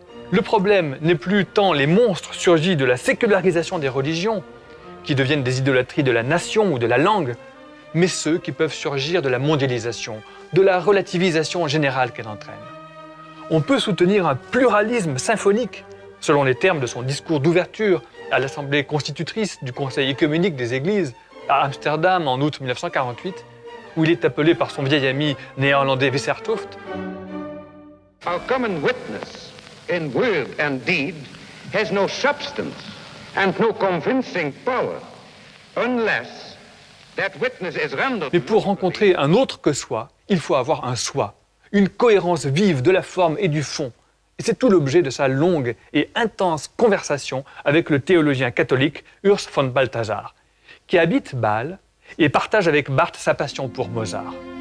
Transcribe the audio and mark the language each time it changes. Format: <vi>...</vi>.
<fr>Le problème n'est plus tant les monstres surgis de la sécularisation des religions, qui deviennent des idolâtries de la nation ou de la langue, mais ceux qui peuvent surgir de la mondialisation, de la relativisation générale qu'elle entraîne. On peut soutenir un pluralisme symphonique, selon les termes de son discours d'ouverture à l'Assemblée constitutrice du Conseil œcuménique des Églises à Amsterdam en août 1948, où il est appelé par son vieil ami néerlandais Wissertoft.</fr> <en>Our common witness in word and deed has no substance and no convincing power unless that witness is rendered.</en> <fr>Mais pour rencontrer un autre que soi, il faut avoir un soi, une cohérence vive de la forme et du fond. Et c'est tout l'objet de sa longue et intense conversation avec le théologien catholique Urs von Balthasar, qui habite Bâle et partage avec Barth sa passion pour Mozart.</fr>